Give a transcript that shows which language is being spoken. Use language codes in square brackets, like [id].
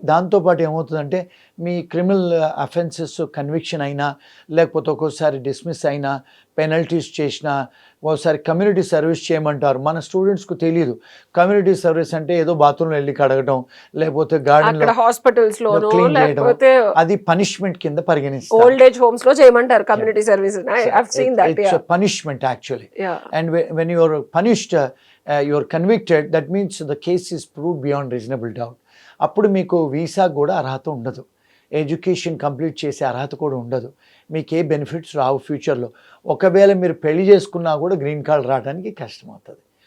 [te] దాంతోపాటు ఏమవుతుందంటే మీ criminal offences conviction అయినా, లేకపోతే ఒక్కోసారి డిస్మిస్ అయినా, పెనల్టీస్ చేసినా, ఒకసారి కమ్యూనిటీ సర్వీస్ చేయమంటారు. మన స్టూడెంట్స్కు తెలియదు కమ్యూనిటీ సర్వీస్ అంటే ఏదో బాత్రూంలో వెళ్ళి కడగటం, లేకపోతే గార్డెన్లో హాస్పిటల్స్ లో క్లీన్ చేయడం, లేకపోతే అది పనిష్మెంట్ కింద పరిగణిస్తారు. ఓల్డ్ ఏజ్ హోమ్స్ లో చేయమంటారు community service. [en] I have seen that. It's a punishment actually. And when you are punished, you are convicted, that means the case is proved beyond reasonable doubt. [te] అప్పుడు మీకు visa కూడా అర్హత ఉండదు, education complete చేసే అర్హత కూడా ఉండదు, మీకు ఏ బెనిఫిట్స్ రావు ఫ్యూచర్లో. ఒకవేళ మీరు పెళ్లి చేసుకున్నా కూడా గ్రీన్ కార్డ్ రావడానికి కష్టం అవుతుంది.